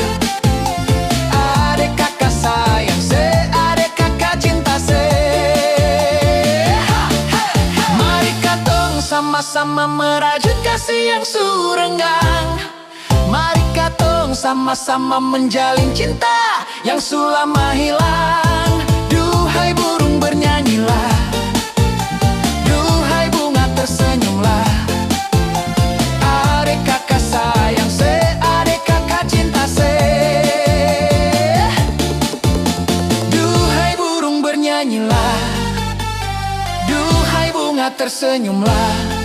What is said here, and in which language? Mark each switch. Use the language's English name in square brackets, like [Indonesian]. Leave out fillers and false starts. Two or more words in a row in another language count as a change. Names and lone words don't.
[Ambonese Malay] Adek kakak sayang se, adek kakak cinta se. Mari katong sama-sama merajut kasih yang surenggang. Mari katong sama-sama menjalin cinta yang sulama hilang. [Indonesian] Duhai burung bernyanyilah, duhai bunga tersenyumlah. [Ambonese Malay] Adek kakak sayang se, adek kakak cinta se. [Indonesian] Duhai burung bernyanyilah, duhai bunga tersenyumlah.